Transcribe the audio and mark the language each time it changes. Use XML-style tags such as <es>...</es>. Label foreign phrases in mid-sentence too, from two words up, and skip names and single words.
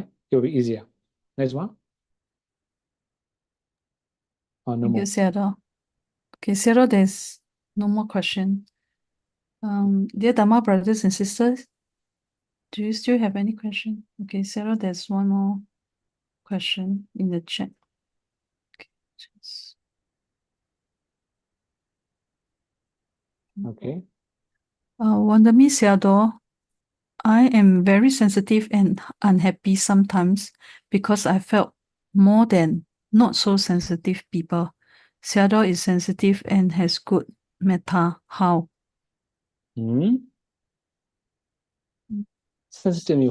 <en>It will be easier. Next one. Oh, no Thank more. you, Sayadaw. Okay, Sayadaw, there's no more question. Dear Dhamma brothers and sisters, do you still have any question? Okay, Sayadaw, there's one more question in the chat. Okay. Wandami Sayadaw, I am very sensitive and unhappy sometimes because I felt more than not so sensitive people. Sayadaw is sensitive and has good metta. How? Sensitive.</en>